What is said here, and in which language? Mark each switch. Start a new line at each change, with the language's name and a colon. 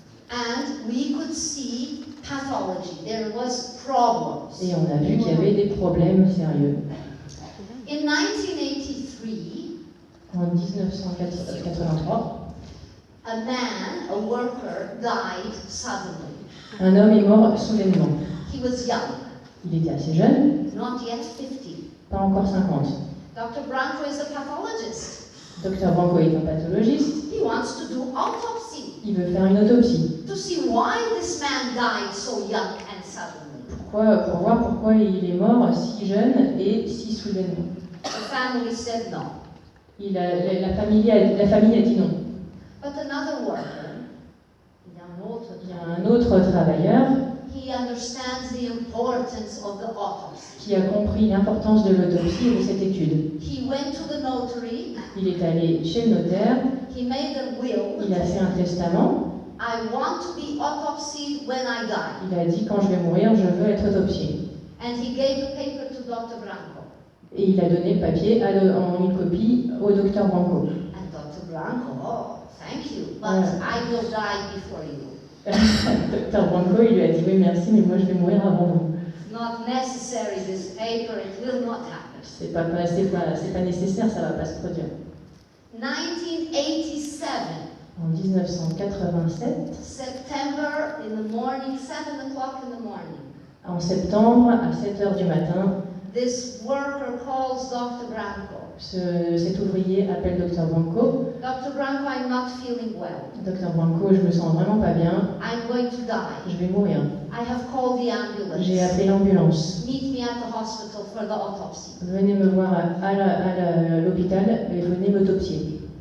English: And we could see pathology. There was problems.
French: Et on a vu qu'il y avait des problèmes sérieux.
English: In 1983,
French: En 1983,
English: a man, a worker, died suddenly.
French: un homme est mort soudainement.
English: He was young,
French: Il était assez jeune,
English: not yet 50.
French: pas encore 50.
English: Dr. Branco is a pathologist.
French: Dr Branco est un pathologiste,
English: He wants to do autopsy
French: il veut faire une autopsie.
English: to see why this man died so young and suddenly.
French: Pour voir pourquoi il est mort si jeune et si soudainement.
English: The family said no.
French: La famille a dit non.
English: But another worker,
French: Il y a un autre travailleur
English: he understands the importance of the autopsy.
French: qui a compris l'importance de l'autopsie et de cette étude.
English: He went to the notary,
French: Il est allé chez le notaire,
English: he made a will.
French: il a fait un testament,
English: I want to be autopsied when I die.
French: il a dit quand je vais mourir, je veux être autopsié.
English: And he gave the paper to Dr. Branco.
French: Et il a donné le papier en une copie au docteur Branco.
English: And Branco, oh, thank you, but I will die before you.
French: Dr Branco, il lui a dit oui merci, mais moi je vais mourir avant vous.
English: It's not necessary, this paper, it will not happen.
French: C'est pas nécessaire, ça va pas se produire.
English: 1987.
French: En 1987,
English: September in the morning, 7 o'clock in the morning.
French: En septembre, à 7h du matin,
English: This worker calls Dr. Branco.
French: Cet ouvrier appelle Dr Branco.
English: Dr. Branco, I'm not feeling well.
French: Dr Branco, je me sens vraiment pas bien.
English: I'm going to die.
French: Je vais mourir.
English: I have called the ambulance.
French: J'ai appelé l'ambulance.
English: Meet me at the hospital for the autopsy.
French: Venez me voir à l'hôpital et venez m'autopsier.